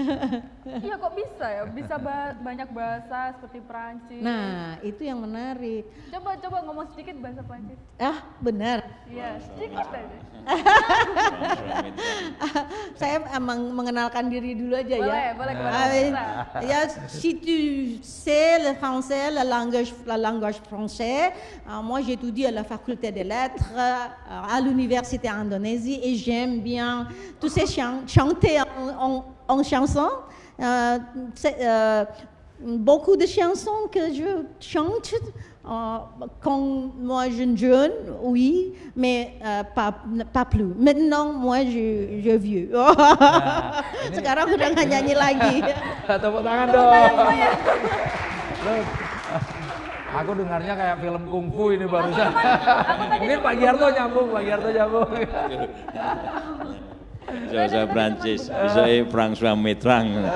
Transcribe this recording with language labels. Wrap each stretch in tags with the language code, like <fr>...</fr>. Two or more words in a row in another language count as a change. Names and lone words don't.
<id>Iya kok bisa ya, bisa banyak bahasa seperti Prancis. Nah itu yang menarik. Coba ngomong sedikit bahasa Prancis. Benar. Iya, sedikit aja. Saya emang mengenalkan diri dulu aja ya. Boleh. Ya,</id> <fr>si tu sais le français, la langage français, moi j'ai étudié à la faculté des lettres, à l'université Indonésie et j'aime bien tous ces chanter en chanson. beaucoup de chansons que je chante quand moi jeune, oui, mais pas plus. Maintenant, moi je vieux.</fr> <id>Sekarang udah nggak nyanyi lagi. Tepuk tangan dong. Loh, aku dengarnya kayak film kungfu ini barusan. Mungkin Pak Giarto nyambung. Bisa Prancis, bisa François Mitterrand.</id>